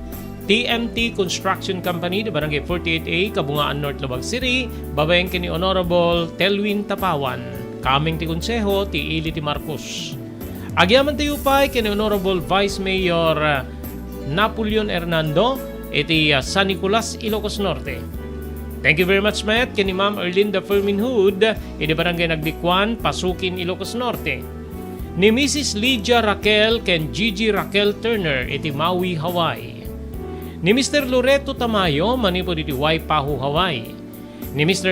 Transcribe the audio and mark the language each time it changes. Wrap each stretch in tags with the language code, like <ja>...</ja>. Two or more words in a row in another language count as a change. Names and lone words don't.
<ilo>TMT Construction Company, di Barangay 48A, Kabungaan North, Lubag City, babayang kini Honorable Telwin Tapawan, kaming ti Konseho, ti Ili ti Marcos. Agyaman tayo pa kini Honorable Vice Mayor Napoleon Hernando, iti San Nicolas, Ilocos Norte.</ilo> <en>Thank you very much, Matt,</en> <ilo>kini Ma'am Erlinda Ferminhood, iti Barangay Nagdikwan, Pasukin, Ilocos Norte. Ni Mrs. Lydia Raquel ken Gigi Raquel Turner, iti Maui, Hawaii. Ni Mr. Loreto Tamayo, manipo diti Waipahu, Hawaii. Ni Mr.</ilo>